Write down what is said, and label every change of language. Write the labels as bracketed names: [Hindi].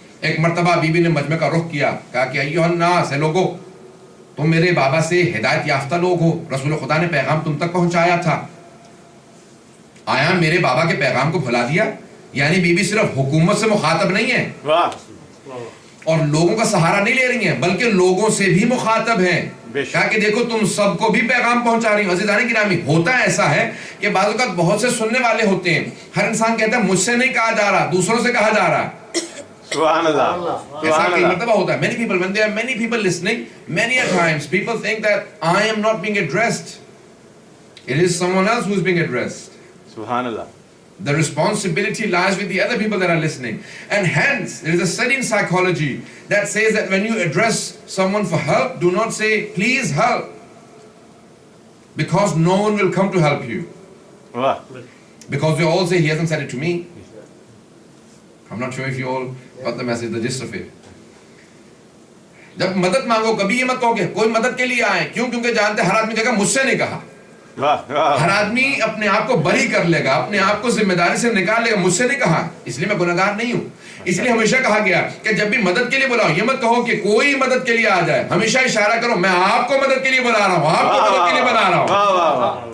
[Urdu] ایک مرتبہ be be نے مجمع کا رخ کیا، کہا کہ ایھا الناس، ہے لوگو، تم میرے بابا سے ہدایت یافتہ لوگ ہو، رسول خدا نے پیغام تم تک پہنچایا تھا، آیا میرے بابا کے پیغام کو بھلا دیا؟ یعنی بی بی صرف حکومت سے مخاطب نہیں ہے اور لوگوں کا سہارا نہیں لے رہی ہیں، بلکہ لوگوں سے بھی مخاطب ہیں. کہا کہ دیکھو تم سب کو بھی پیغام پہنچا رہی ہوں. عزیزان گرامی ہوتا ایسا ہے کہ بعض اوقات بہت سے سننے والے ہوتے ہیں, ہر انسان کہتا ہے مجھ سے نہیں کہا جا رہا, دوسروں سے کہا جا رہا. سبحان اللہ. ایسا کئی مرتبہ ہوتا ہے. [English] Many people, when there are many people listening, many a times people think that I am not being addressed. It is someone else who is being addressed. [Urdu] سبحان اللہ. [English] The responsibility lies with the other people that are listening. And hence, there is a study in psychology that says that when you address someone for help, do not say, please help. Because no one will come to help you. [Urdu] واہ. [English] Because they all say, he hasn't said it to me. I'm not sure if you all got the message, the gist of it. [Urdu] جب مدد مانگو کبھی یہ مت کہو کہ کوئی مدد کے لیے آئے. کیوں؟ کیونکہ جانتے ہر آدمی کہے گا مجھ سے نہیں کہا. ہر آدمی اپنے آپ کو بری کر لے گا, اپنے آپ کو ذمہ داری سے نکال لے گا, مجھ سے نہیں کہا اس لیے میں گنہگار نہیں ہوں. اس لیے ہمیشہ کہا گیا کہ جب بھی مدد کے لیے بلاؤ یہ مت کہو کہ کوئی مدد کے لیے آ جائے, ہمیشہ اشارہ کرو میں آپ کو مدد کے لیے بلا رہا ہوں, آپ کو مدد کے لیے بلا رہا ہوں.